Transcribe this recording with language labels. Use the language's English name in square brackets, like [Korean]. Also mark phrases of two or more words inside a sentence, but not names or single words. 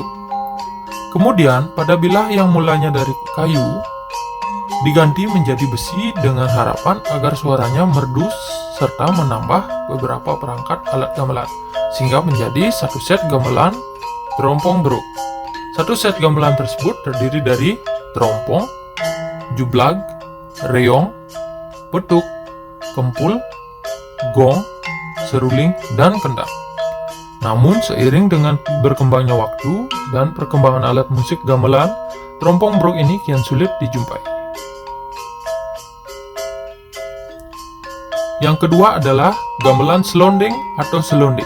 [Indonesian] Kemudian pada bilah yang mulanya dari kayu diganti menjadi besi dengan harapan agar suaranya merdu serta menambah beberapa perangkat alat gamelan, sehingga menjadi satu set gamelan trompong beruk. Satu set gamelan tersebut terdiri dari trompong, jublag, reong, petuk, kempul, gong, seruling, dan kendang. Namun seiring dengan berkembangnya waktu dan perkembangan alat musik gamelan, trompong beruk ini kian sulit dijumpai. Yang kedua adalah gamelan selonding atau selonding.